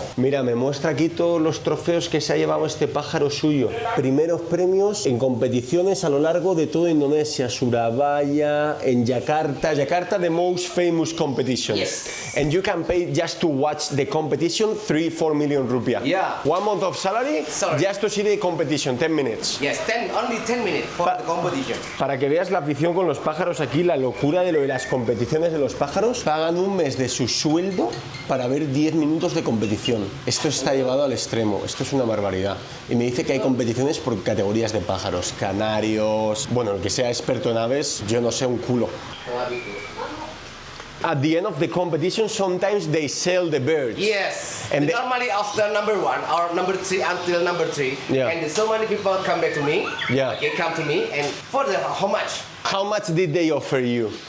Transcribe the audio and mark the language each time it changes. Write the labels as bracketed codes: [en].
[es] Mira, me muestra aquí todos los trofeos que se ha llevado este pájaro suyo. Primeros premios en competiciones a lo largo de toda Indonesia. Surabaya, en Yakarta. [en] Yakarta, the most famous competition. Yes. And you can pay just to watch the competition 3-4 million rupiah. Yeah. 1 month of salary Sorry. just to see the competition, 10 minutes. Yes, only 10 minutes for the competition. [es] Para que veas la afición con los pájaros aquí, la locura de lo de las competiciones de los pájaros. Pagan un mes de su sueldo para ver 10 minutos de competición. Esto está llevado al extremo, esto es una barbaridad. Y me dice que hay competiciones por categorías de pájaros, canarios, bueno, el que sea experto en aves, yo no sé un culo. [en] At the end of the competition, sometimes they sell the birds. Yes. And Normally after number 1 or number 3 until number 3, Yeah. and so many people come back to me. Yeah. Okay, come to me, and for the how much? How much did they offer you?